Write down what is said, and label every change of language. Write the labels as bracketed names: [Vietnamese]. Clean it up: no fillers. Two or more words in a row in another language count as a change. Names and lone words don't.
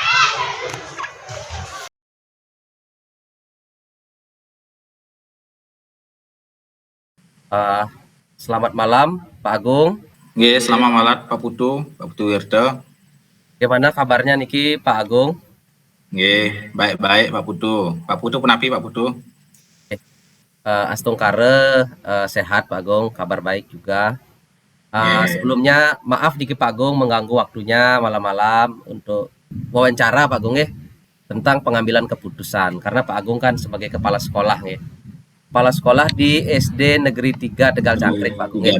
[Indonesian] Selamat malam, Pak Agung. Selamat malam Pak Putu Wirto. Bagaimana kabarnya niki, Pak Agung? Baik-baik Pak Putu. Pak Putu penapi, Pak Putu? Astung kare sehat, Pak Agung, kabar baik juga. Sebelumnya maaf niki Pak Agung mengganggu waktunya malam-malam untuk wawancara, Pak Agung, tentang pengambilan keputusan, karena Pak Agung kan sebagai kepala sekolah, kepala sekolah di SD Negeri 3 Tegal Cangkrik, Pak Agung.